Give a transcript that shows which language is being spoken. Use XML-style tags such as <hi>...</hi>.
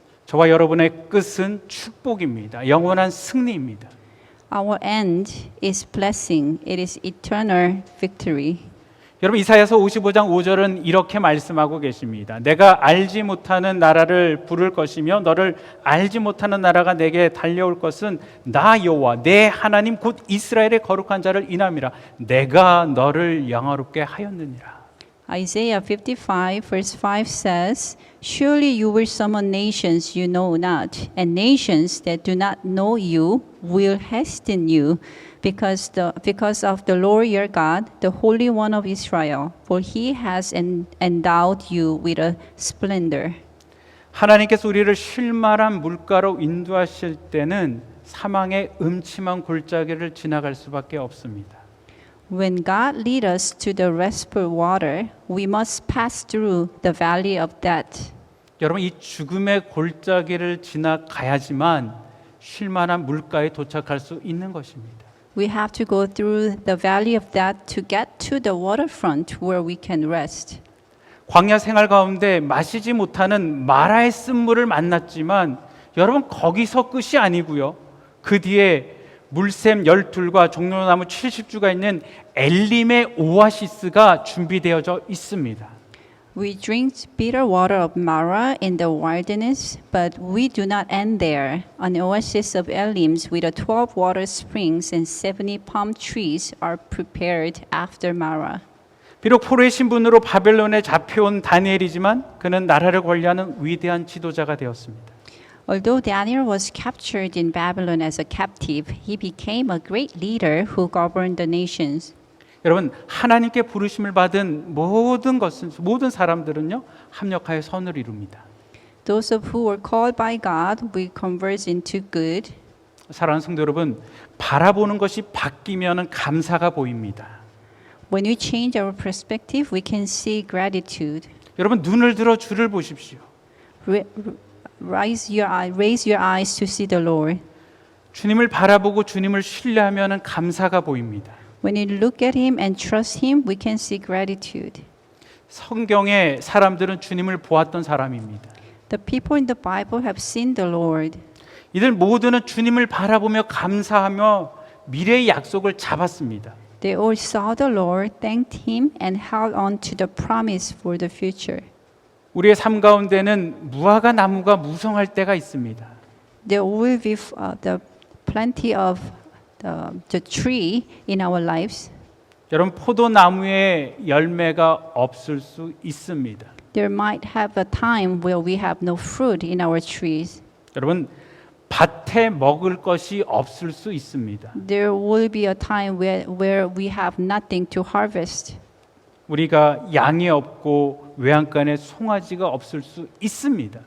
<ko>저와 여러분의 끝은 축복입니다. 영원한 승리입니다.</ko> <en>Our end is blessing. It is eternal victory.</en> <ko>여러분 이사야서 55장 5절은 이렇게 말씀하고 계십니다. 내가 알지 못하는 나라를 부를 것이며 너를 알지 못하는 나라가 내게 달려올 것은 나 여호와 내 하나님 곧 이스라엘의 거룩한 자를 인함이라. 내가 너를 영화롭게 하였느니라.</ko> <en>Isaiah 55 verse 5 says, Surely you will summon nations you know not, and nations that do not know you will hasten you, because of the Lord your God, the Holy One of Israel, for he has endowed you with a splendor.</en> <ko>하나님께서 우리를 쉴만한 물가로 인도하실 때는 사망의 음침한 골짜기를 지나갈 수밖에 없습니다.</ko> <en>When God leads us to the restful water, we must pass through the valley of death.</en> <ko>여러분 이 죽음의 골짜기를 지나가야지만 쉴만한 물가에 도착할 수 있는 것입니다.</ko> <en>We have to go through the valley of death to get to the waterfront where we can rest.</en> <ko>광야 생활 가운데 마시지 못하는 마라의 쓴물을 만났지만 여러분 거기서 끝이 아니고요. 그 뒤에 물샘 12과 종려나무 70주가 있는 엘림의 오아시스가 준비되어져 있습니다.</ko> <en>We drink bitter water of Mara in the wilderness, but we do not end there. An oasis of Elims with 12 water springs and 70 palm trees are prepared after Mara.</en> <ko>비록 포로의 신분으로 바벨론에 잡혀온 다니엘이지만 그는 나라를 관리하는 위대한 지도자가 되었습니다.</ko> <en>Although Daniel was captured in Babylon as a captive, he became a great leader who governed the nations.</en> <ko>여러분 하나님께 부르심을 받은 모든 사람들은요 합력하여 선을 이룹니다.</ko> <en>Those of who were called by God will converge into good.</en> <ko>사랑하는 성도 여러분, 바라보는 것이 바뀌면은 감사가 보입니다.</ko> <en>When we change our perspective, we can see gratitude.</en> <ko>여러분 눈을 들어 주를 보십시오.</ko> <en>Raise your eyes to see the Lord.</en> <ko>주님을 바라보고 주님을 신뢰하면은 감사가 보입니다.</ko> <en>When you look at Him and trust Him, we can see gratitude.</en> <ko>성경의 사람들은 주님을 보았던 사람입니다.</ko> <en>The people in the Bible have seen the Lord.</en> <ko>이들 모두는 주님을 바라보며 감사하며 미래의 약속을 잡았습니다.</ko> <en>They all saw the Lord, thanked Him, and held on to the promise for the future.</en> <ko>우리의 삶 가운데는 무화과 나무가 무성할 때가 있습니다.</ko> <en>There will be plenty of the tree in our lives.</en> <ko>여러분 포도나무에 열매가 없을 수 있습니다.</ko> <en>There might have a time where we have no fruit in our trees.</en> <ko>여러분 밭에 먹을 것이 없을 수 있습니다.</ko> <en>There will be a time where we have nothing to harvest.</en> <ko>우리가 양이 없고 외양간에 송아지가 없을 수 있습니다.</ko>